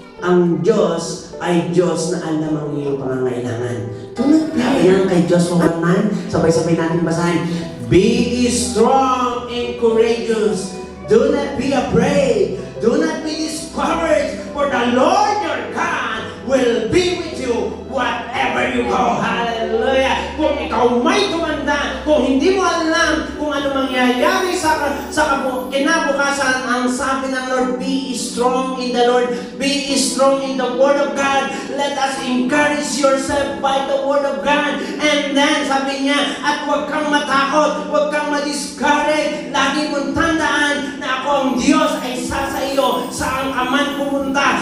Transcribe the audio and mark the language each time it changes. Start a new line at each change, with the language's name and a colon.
Filipino: Ang Diyos ay Diyos na alam ang iyong pangangailangan. Tulad yan kay Joshua 1:9, sabay-sabay natin basahin.
English: Be strong and courageous. Do not be afraid. Do not be discouraged. For the Lord your God will be with you whatever you go.
Filipino: Hallelujah! Kung ikaw may tumanda, kung hindi mo alam kung ano mangyayari sa kinabukasan, ang sabi ng Lord,
English: be strong in the Lord, be strong in the Word of God. Let us encourage yourself by the Word of God.
Filipino: And then, sabi niya, at huwag kang matakot, huwag kang ma-discourage. Lagi mong tandaan na ako ang Diyos ay isa sa iyo, saan ka man pumunta.